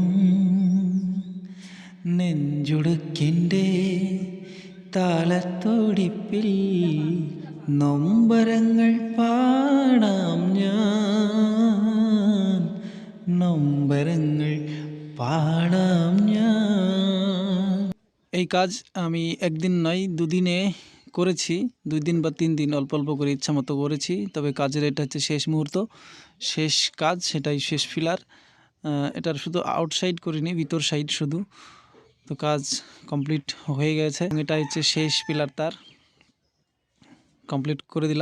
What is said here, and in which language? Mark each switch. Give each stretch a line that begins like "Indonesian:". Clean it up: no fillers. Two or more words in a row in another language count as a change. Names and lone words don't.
Malayalam: നെഞ്ചുടുക്കിൻ്റെ താളത്തോടിപ്പിൽ നൊമ്പരങ്ങൾ പാടാം ഞാൻ, നൊമ്പരങ്ങൾ പാടാം ഞാൻ.
Bangla: এই কাজ আমি একদিন নয় দুদিনে করেছি, 2 দিন বা 3 দিন অল্প অল্প করে ইচ্ছা মতো করেছি। তবে কাজের এটা হচ্ছে শেষ মুহূর্ত, শেষ কাজ, সেটাই শেষ ফিলার। এটার শুধু আউটসাইড করিনি, ভিতর সাইড শুধু। তো কাজ কমপ্লিট হয়ে গেছে, এটা হচ্ছে শেষ পিলার, তার কমপ্লিট করে দিলাম।